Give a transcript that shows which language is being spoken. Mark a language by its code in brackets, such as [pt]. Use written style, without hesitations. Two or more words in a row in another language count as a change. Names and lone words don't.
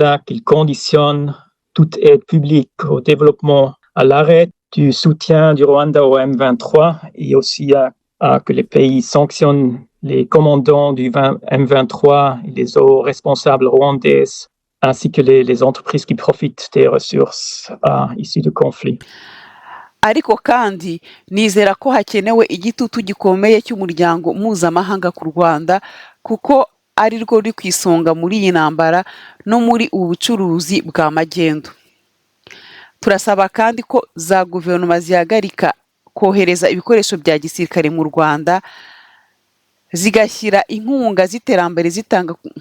[fr] Rwanda, qu'ils conditionnent toute aide publique au développement à l'arrêt du soutien du Rwanda au M23 et aussi que les pays sanctionnent les commandants du M23 et les hauts responsables rwandais, ainsi que les entreprises qui profitent des ressources issues du conflit. [rw] ariko kandi nizera ko hakenewe igitutu gikomeye cy'umuryango mpuzamahanga ku Rwanda kuko ari rwo ruri ku isonga muri iyi ntambara no muri ubu bucuruzi bwa magendu. Turasaba kandi ko za guverinoma zihagarika kohereza ibikoresho bya gisirikare mu Rwanda zigashyira inkunga z'iterambere zitanga.